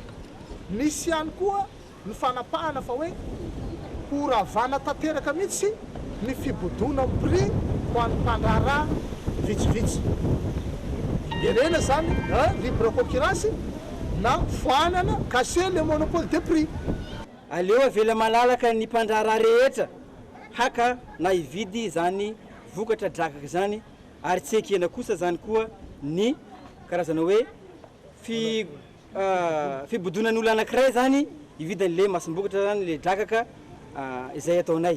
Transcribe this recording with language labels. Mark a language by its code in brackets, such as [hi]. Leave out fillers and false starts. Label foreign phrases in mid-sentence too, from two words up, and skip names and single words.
[mg] Misy ihany koa ny fanapahana fa hoe horavana tanteraka mihitsy ny fibodona amin'ny prix ho an'ny mpandraharaha vitsivitsy. Liberena zany [fr] libre concurrence [mg] na foanana [fr] casser le monopole de prix. [mg] Aleo avela malalaka ny mpandraharaha rehetra haka na hividy zany vokatra drakaka zany ary tsy ekena kosa zany koa ny karazana hoe fibodonan'olo anankiray zany hividy an'le masim-bokatra zany le drakaka izay ataonay.